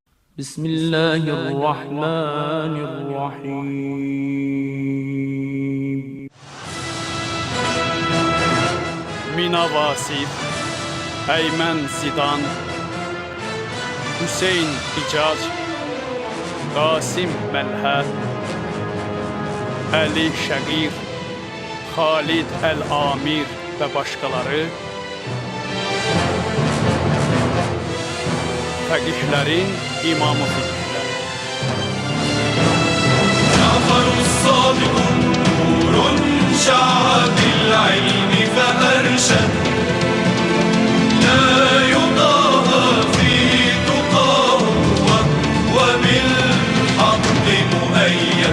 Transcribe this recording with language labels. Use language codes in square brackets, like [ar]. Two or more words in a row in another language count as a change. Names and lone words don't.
[ar] بسم الله الرحمن الرحيم. [az] Mina Vasif, Eymen Zidan, Hüseyin Hicaz, Qasim Məlhə, Ali Şəqir, Xalid Əl-Amir və başqaları fəqihlərin imamı fiqhlər. [ar] جعفر الصادق نور شع بالعلم فأرشد لا يضاهى في تقاه وبالحق مؤيد.